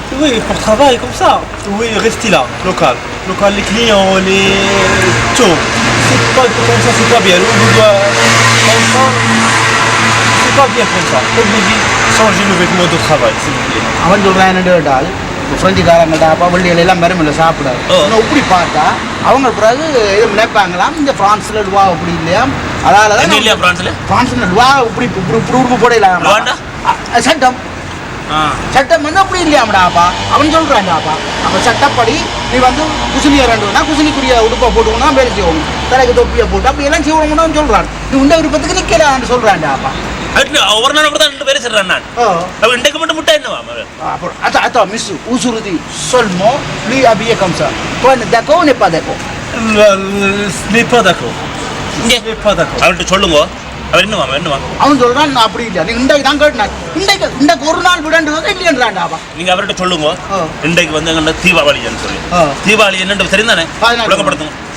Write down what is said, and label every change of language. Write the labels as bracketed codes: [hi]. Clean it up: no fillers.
[fr] Oui, pour travailler comme ça. Oui, restez là, local, les clients, les tout. C'est pas comme ça, c'est pas bien. On doit comme ça. C'est pas bien comme ça. Obligé de changer le vêtement de travail, s'il vous plaît. [ta] அவன் சொல்கிறான் என்னென்னு கேட்டால் ஃப்ரெஞ்சுக்காரங்கள்ட்ட அப்பா வள்ளிகள் எல்லாம் மரமில்லை சாப்பிடாது இப்படி பார்த்தா அவங்க பிறகு இது நினைப்பாங்களாம் இந்த ஃப்ரான்ஸில் லுவா அப்படி இல்லையா அதால தான் இல்லையா ஃப்ரான்ஸில் லுவா இப்படி உடுப்பு போடலாம் சட்டம் சட்டம் வந்து அப்படி இல்லையாமடாப்பா அவன் சொல்கிறான்டாப்பா அப்போ சட்டப்படி நீ வந்து குசிலியை ரெண்டுனா குசிலிக்குரிய உடுப்பை போட்டுக்கணும்னா வேலை செய்யணும் தலைக்கு தொப்பியை போட்டு அப்படி எல்லாம் செய்யணும்னு சொல்கிறான் நீ உண்ட விருப்பத்துக்கு நிற்கலான்னு சொல்கிறான்டாப்பா ஒரு நாள் கூட ரெண்டு பேரும் சொல்றான் நான் அவன் இன்றைக்கு மட்டும் முட்டை என்னவா [fr] attends monsieur aujourd'hui seulement lui habillé comme ça toi d'accord ou n'est pas d'accord Ce n'est pas d'accord. [ta] இங்கே அவர்கிட்ட சொல்லுங்க அவர் என்னவா அவன் சொல்றான் நான் அப்படி இல்லை நீ இன்றைக்கு தான் கேட்டான் இன்றைக்கு ஒரு நாள் விடண்டு இல்லைன்றான்டாப்பா நீங்க அவர்கிட்ட சொல்லுங்க இன்றைக்கு வந்து எங்க தீபாவளின்னு சொல்லி தீபாவளி என்னன்னு தெரிந்தானே விளங்கப்படுத்துங்க